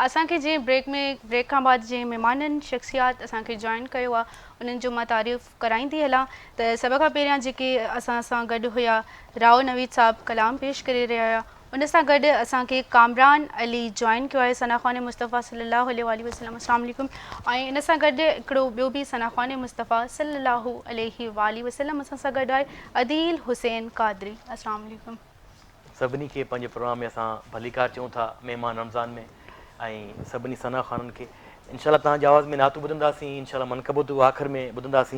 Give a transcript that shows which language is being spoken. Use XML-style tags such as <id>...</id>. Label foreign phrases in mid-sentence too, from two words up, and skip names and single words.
<sd>असांखे जीअं ब्रेक खां बाद जीअं महिमाननि शख़्सियात असांखे जॉइन कयो आहे उन्हनि जो मां तारीफ़ कराईंदी हलां त सभ खां पहिरियां जेके असां सां गॾु हुया राव नवीद साहब कलाम पेश करे रहिया हुया उन सां गॾु असांखे कामरान अली जॉइन कयो आहे सना ख़ान मुस्तफ़ा</sd> <ar>صلى الله عليه وسلم السلام عليكم.</ar> <sd>ऐं इन सां गॾु हिकिड़ो ॿियो बि सना ख़ान मुस्तफ़ा</sd> <ar>صلى الله عليه وسلم</ar> <sd>असां सां गॾु आहे अदील हुसैन कादरी</sd> <ar>السلام عليكم.</ar> <sd>सभिनी खे पंहिंजे प्रोग्राम में असां भलीकार चऊं था महिमान रमज़ान में ऐं सभिनी सना ख़ाननि खे इंशाल्लाह तव्हांजी आवाज़ में नातू ॿुधंदासीं इंशाल्लाह मनक़बतूं आख़िर में ॿुधंदासीं।</sd>